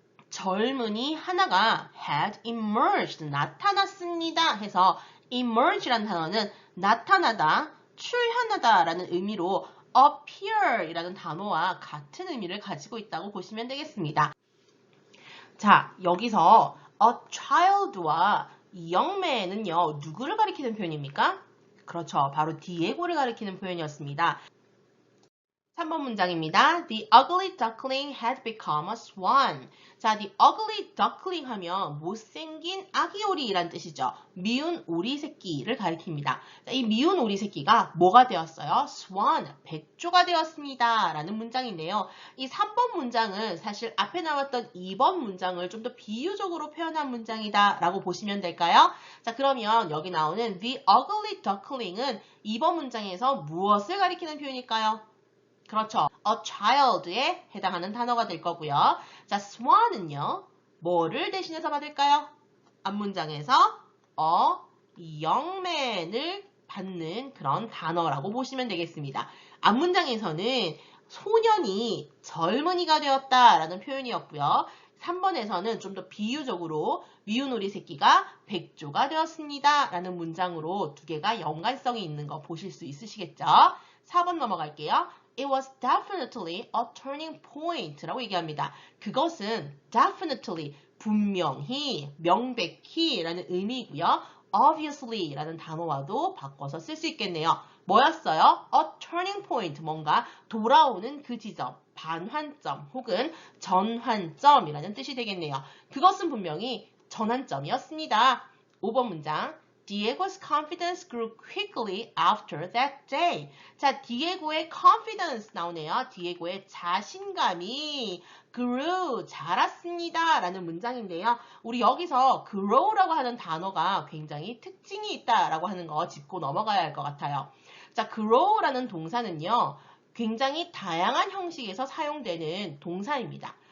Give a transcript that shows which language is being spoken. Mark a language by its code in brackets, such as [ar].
[ko] 젊은이 하나가 [en] had emerged, [ko] 나타났습니다 해서 emerge라는 단어는 나타나다, 출현하다 라는 의미로 appear 이라는 단어와 같은 의미를 가지고 있다고 보시면 되겠습니다. 자, 여기서 [en] a child [ko] 와 [en] young man [ko] 은요, 누구를 가리키는 표현입니까? 그렇죠. 바로 디에고를 가리키는 표현이었습니다. 3번 문장입니다. [en] The ugly duckling had become a swan. [ko] 자, [en] the ugly duckling [ko] 하면 못생긴 아기 오리란 뜻이죠. 미운 오리 새끼를 가리킵니다. 자, 이 미운 오리 새끼가 뭐가 되었어요? swan, 백조가 되었습니다. 라는 문장인데요. 이 3번 문장은 사실 앞에 나왔던 2번 문장을 좀 더 비유적으로 표현한 문장이다 라고 보시면 될까요? 자, 그러면 여기 나오는 [en] the ugly duckling [ko] 은 2번 문장에서 무엇을 가리키는 표현일까요? 그렇죠. a child에 해당하는 단어가 될 거고요. 자, swan은요. 뭐를 대신해서 받을까요? 앞문장에서 [en] a young man [ko] 을 받는 그런 단어라고 보시면 되겠습니다. 앞문장에서는 소년이 젊은이가 되었다라는 표현이었고요. 3번에서는 좀 더 비유적으로 미운 오리 새끼가 백조가 되었습니다. 라는 문장으로 두 개가 연관성이 있는 거 보실 수 있으시겠죠? 4번 넘어갈게요. [en] It was definitely a turning point [ko] 라고 얘기합니다. 그것은 definitely, 분명히, 명백히 라는 의미이고요. obviously 라는 단어와도 바꿔서 쓸 수 있겠네요. 뭐였어요? [en] A turning point, [ko] 뭔가 돌아오는 그 지점, 반환점 혹은 전환점이라는 뜻이 되겠네요. 그것은 분명히 전환점이었습니다. 5번 문장. [en] Diego's confidence grew quickly after that day. [ko] 자, 디에고의 confidence 나오네요. 디에고의 자신감이 grew, 자랐습니다. 라는 문장인데요. 우리 여기서 grow라고 하는 단어가 굉장히 특징이 있다라고 하는 거 짚고 넘어가야 할 것 같아요. 자, grow라는 동사는요. 굉장히 다양한 형식에서 사용되는 동사입니다.